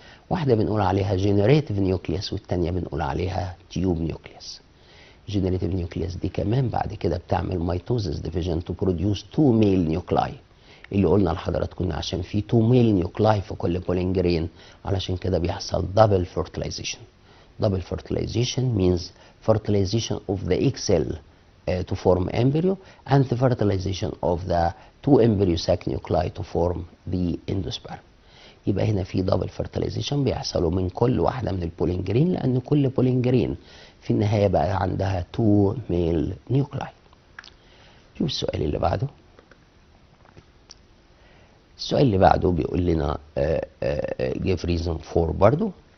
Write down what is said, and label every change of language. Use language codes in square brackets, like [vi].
[ar] واحدة بنقول عليها جينيريتيف نيوكليس والتانية بنقول عليها تيوب نيوكليس. جينيريتيف نيوكليس دي كمان بعد كده بتعمل ميتوزس ديفيجن تو بروديوس 2 ميل نيوكلاي، اللي قلنا لحضراتكم عشان في 2 ميل نيوكلاي في كل بولينجرين علشان كده بيحصل دبل فيرتلايزيشن. [en] Double fertilization means fertilization of the egg cell to form embryo and the fertilization of the 2 embryo sac nuclei to form the endosperm. [ar] يبقى هنا في دبل فيرتلايزيشن بيحصلوا من كل واحده من البولينجرين، لان كل بولينجرين في النهايه بقى عندها 2 ميل نيوكلاي. شوف السؤال اللي بعده. السؤال اللي بعده بيقول لنا [en] give reason for [ar] برضو.